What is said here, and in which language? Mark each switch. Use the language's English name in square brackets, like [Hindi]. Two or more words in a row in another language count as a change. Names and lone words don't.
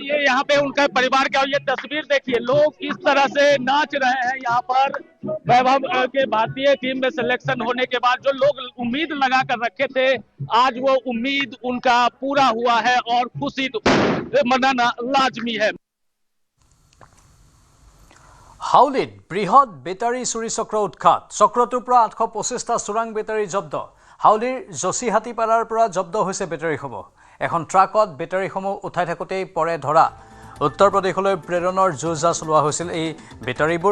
[Hindi] ये यहाँ पे उनका परिवार का ये तस्वीर देखिए, लोग किस तरह से नाच रहे हैं यहाँ पर। वैभव के भारतीय टीम में सिलेक्शन होने के बाद जो लोग उम्मीद लगा कर रखे थे, आज वो उम्मीद उनका पूरा हुआ है और खुशी मनाना लाजमी है। [Assamese] হাউলিত বৃহৎ বেটাৰী চুৰি চক্ৰ উৎখাত। চক্ৰটোৰ পৰা 825টা চোৰাং বেটাৰী জব্দ। হাউলিৰ জচিহাতীপাৰাৰ পৰা জব্দ হৈছে বেটাৰীসমূহ। এখন ট্ৰাকত বেটাৰীসমূহ উঠাই থাকোঁতেই পৰে ধৰা। উত্তৰ প্ৰদেশলৈ প্ৰেৰণৰ যুঁজা চলোৱা হৈছিল এই বেটাৰীবোৰ।